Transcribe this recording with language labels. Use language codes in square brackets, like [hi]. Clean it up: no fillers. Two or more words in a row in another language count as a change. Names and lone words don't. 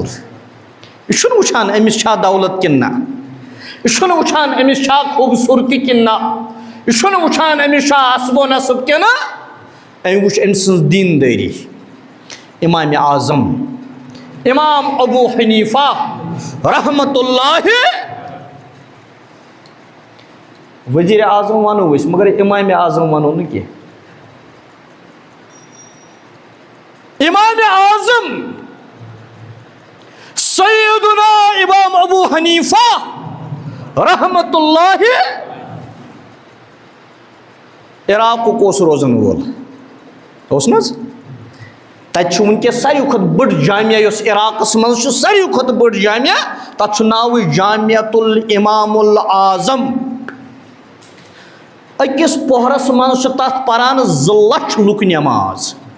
[ks] یہِ چھُنہٕ وٕچھان أمِس چھا دولت کِنہٕ نہ، یہِ چھُنہٕ وٕچھان أمِس چھا خوٗبصوٗرتی کِنہٕ نہ، یہِ چھُنہٕ وٕچھان أمِس چھا حسب و نسب کِنہٕ. أمۍ وٕچھ أمۍ سٕنٛز دیٖندٲری. امام اعظم امام ابو حنیفہ رحمت اللہ. وزیر اعظم ونو أسۍ مگر امام اعظم ونو نہٕ کینٛہہ. امام اعظم سیدنا امام ابو حنیفہ رحمت اللہ عراقُک اوس روزن وول. اوس نہ حظ؟ تَتہِ چھُ وٕنکیٚس ساروی کھۄتہٕ بٔڑ جامعہ یۄس عراقس منٛز چھُ، ساروی کھۄتہٕ بٔڑ جامعہ، تَتھ چھُ ناوٕے جامعۃ الامام العظم. أکِس پوہرس منٛز چھُ تَتھ پران 2 لچھ لُکھ نٮ۪ماز.